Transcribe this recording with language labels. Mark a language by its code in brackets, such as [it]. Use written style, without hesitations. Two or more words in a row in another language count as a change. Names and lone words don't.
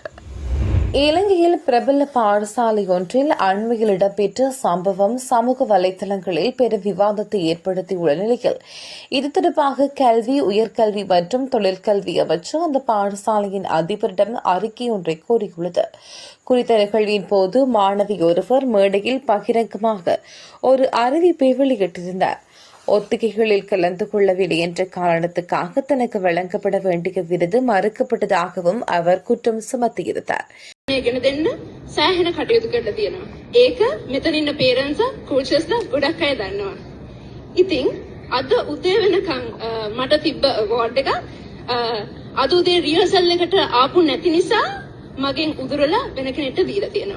[ta] இலங்கையில் பிரபல பாடசாலை ஒன்றில் அண்மையில் இடம்பெற்ற சம்பவம் சமூக வலைதளங்களில் பெரும் விவாதத்தை ஏற்படுத்தியுள்ள நிலையில் இது தொடர்பாக கல்வி, உயர்கல்வி மற்றும் தொழிற்கல்வி அமைச்சு அந்த பாடசாலையின் அதிபரிடம் அறிக்கை ஒன்றை கோரியுள்ளது. குறித்த நிகழ்வின் போது மாணவி ஒருவர் மேடையில் பகிரங்கமாக ஒரு அறிவிப்பை வெளியிட்டிருந்தார். ஒத்திகைகளில் கலந்து கொள்ளவில்லை என்ற காரணத்துக்காக தனக்கு வழங்கப்பட வேண்டிய விருது மறுக்கப்பட்டதாகவும் அவர் குற்றம் சுமத்தியிருந்தார். [si] ගෙන දෙන්න සෑහෙන කටයුතු කරලා තියෙනවා. ඒක මෙතන ඉන්න පේරන්ට්ස්ලා කෝචස්ලා ගොඩක් අය දන්නවා. ඉතින් අද උදේ වෙනකන් මට තිබ්බ අවෝඩ් එක අද උදේ රිහර්සල් එකට ආපු නැති නිසා මගෙන් උදුරලා වෙන කෙනෙක්ට දීලා තියෙනවා.